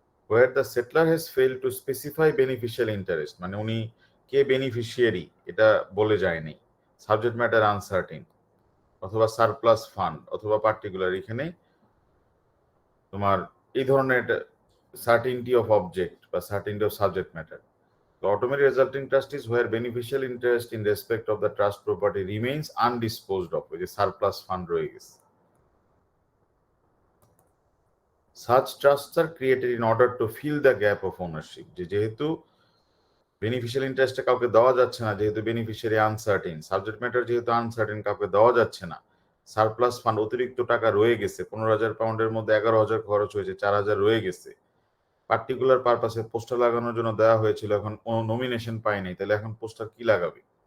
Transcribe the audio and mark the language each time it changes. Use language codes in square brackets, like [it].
[en] where the settler has fail to specify beneficial interest, [bn] মানে উনি কে beneficiary এটা বলে যায়নি, [en] subject matter uncertain অথবা surplus fund অথবা particular, [bn] এখানে তোমার এই ধরনের [en] Certainty of object বা certainty of subject matter. The automatic resulting trust is where beneficial interest in respect of the trust property remains undisposed of, which is surplus fund [bn] রয়ে গেছে। [en] Such trusts are created in order to fill the gap of ownership, [bn] যেহেতু beneficial ইন্টারেস্টটা কাউকে দেওয়া যাচ্ছে না যেহেতু beneficiary uncertain, subject matter যেহেতু uncertain, কাউকে দেওয়া যাচ্ছে না। সারপ্লাস ফান্ড অতিরিক্ত টাকা রয়ে গেছে, 15,000 পাউন্ডের মধ্যে 11,000 খরচ হয়েছে, 4,000 রয়ে গেছে, পার্টিকুলার পারপাসে পোস্টার লাগানোর জন্য দেওয়া হয়েছিল, এখন কোনো নমিনেশন পাই নাই, তাহলে এখন পোস্টার কি লাগাবে?